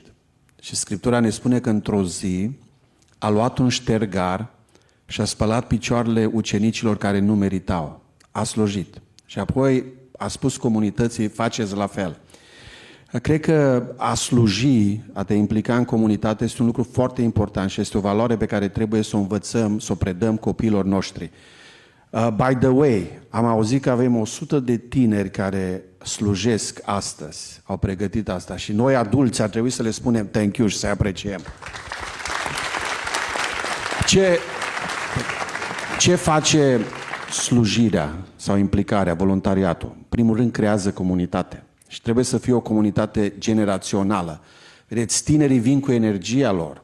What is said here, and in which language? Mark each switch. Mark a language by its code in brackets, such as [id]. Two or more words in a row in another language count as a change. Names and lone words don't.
[ro] Și Scriptura ne spune că într-o zi a luat un ștergar și a spălat picioarele ucenicilor care nu meritau. A slujit. Și apoi a spus comunității, faceți la fel. Cred că a sluji, a te implica în comunitate este un lucru foarte important și este o valoare pe care trebuie să o învățăm, să o predăm copiilor noștri. [en] By the way, [ro] am auzit că avem 100 de tineri care slujesc astăzi, au pregătit asta și noi adulți ar trebui să le spunem [en] thank you [ro] și să-i apreciem. Ce face slujirea sau implicarea, voluntariatul, în primul rând creează comunitate. Și trebuie să fie o comunitate generațională. Vedeți, tinerii vin cu energia lor.